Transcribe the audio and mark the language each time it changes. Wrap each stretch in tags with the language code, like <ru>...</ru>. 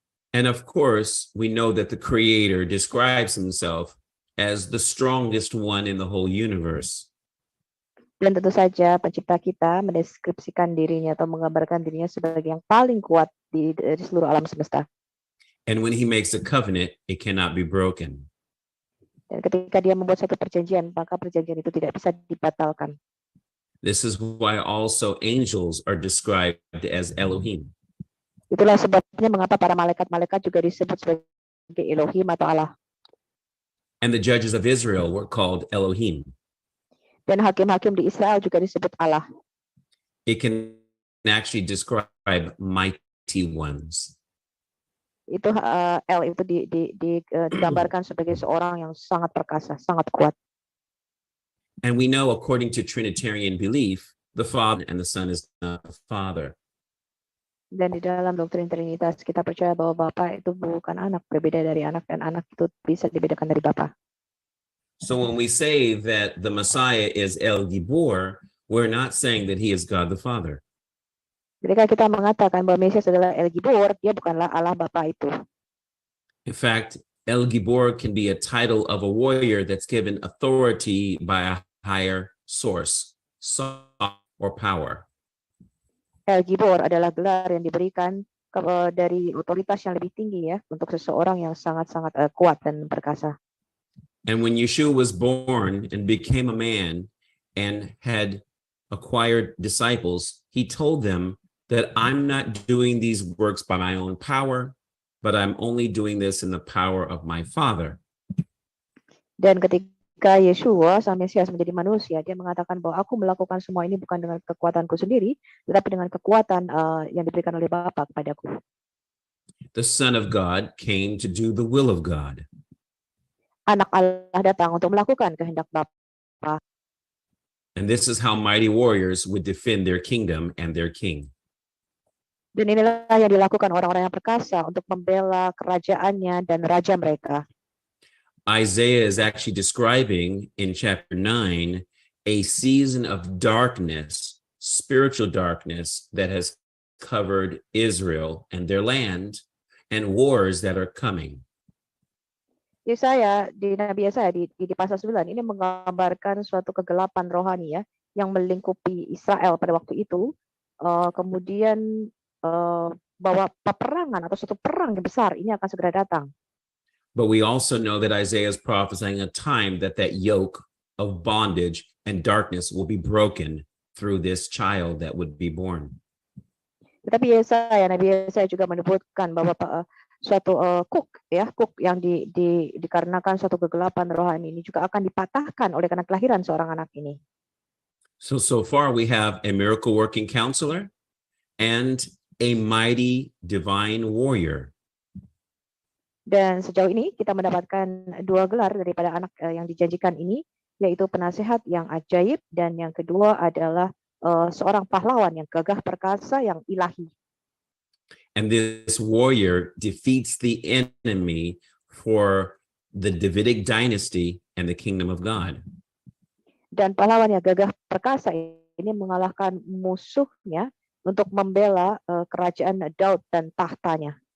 <en>And of course, we know that the Creator describes himself as the strongest one in the whole universe.</en> <id>Dan tentu saja pencipta kita mendeskripsikan dirinya atau menggambarkan dirinya sebagai yang paling kuat dari seluruh alam semesta.</id> <en>And when he makes a covenant, it cannot be broken.</en> <id>Dan ketika dia membuat satu perjanjian, maka perjanjian itu tidak bisa dibatalkan.</id> <en>This is why also angels are described as Elohim.</en> <id>Itulah sebabnya mengapa para malaikat-malaikat juga disebut sebagai Elohim atau Allah.</id> <en>And the judges of Israel were called Elohim.</en> <id>Dan hakim-hakim di Israel juga disebut Allah.</id> <en>It can actually describe mighty ones.</en> <id>Itu El itu digambarkan sebagai seorang yang sangat perkasa, sangat kuat.</id> <en>And we know, according to Trinitarian belief, the Father and the Son is not the Father.</en> <id>Dan di dalam doktrin Trinitas kita percaya bahwa Bapa itu bukan anak, berbeda dari anak, dan anak itu bisa dibedakan dari Bapa.</id> <en>So when we say that the Messiah is El Gibor, we're not saying that he is God the Father.</en> <id>Ketika kita mengatakan bahwa Mesias adalah El Gibor, dia bukanlah Allah Bapa itu.</id> <en>In fact, El Gibor can be a title of a warrior that's given authority by a higher source, or power.</en> <id>El Gibor adalah gelar yang diberikan dari otoritas yang lebih tinggi ya, untuk seseorang yang sangat-sangat kuat dan perkasa.</id> <en>And when Yeshua was born and became a man and had acquired disciples, he told them that I'm not doing these works by my own power, but I'm only doing this in the power of my Father.</en> <id>Dan ketika Yeshua, sang Mesias, menjadi manusia, dia mengatakan bahwa aku melakukan semua ini bukan dengan kekuatanku sendiri, tetapi dengan kekuatan yang diberikan oleh Bapa kepadaku.</id> <en>The Son of God came to do the will of God.</en> <id>Anak Allah datang untuk melakukan kehendak Bapa.</id> <en>And this is how mighty warriors would defend their kingdom and their king.</en> <id>Dan inilah yang dilakukan orang-orang yang perkasa untuk membela kerajaannya dan raja mereka.</id> <en>Isaiah is actually describing in chapter 9 a season of darkness, spiritual darkness that has covered Israel and their land, and wars that are coming.</en> <id>Yesaya, di Nabi Yesaya di pasal 9 ini menggambarkan suatu kegelapan rohani ya yang melingkupi Israel pada waktu itu, kemudian bahwa peperangan atau suatu perang yang besar ini akan segera datang.</id> <en>But we also know that Isaiah is prophesying a time that yoke of bondage and darkness will be broken through this child that would be born.</en> <id>Tetapi Nabi Yesaya juga menyebutkan bahwa suatu kuk yang dikarenakan suatu kegelapan rohani ini juga akan dipatahkan oleh karena kelahiran seorang anak ini.</id> <en>So far we have a miracle working counselor and a mighty divine warrior.</en> <id>Dan sejauh ini kita mendapatkan dua gelar daripada anak yang dijanjikan ini, yaitu penasehat yang ajaib dan yang kedua adalah seorang pahlawan yang gagah perkasa yang ilahi.</id> <en>And this warrior defeats the enemy for the Davidic dynasty and the kingdom of God.</en> <id>Dan pahlawan yang gagah perkasa ini mengalahkan musuhnya untuk membela kerajaan Daud dan tahtanya.</id>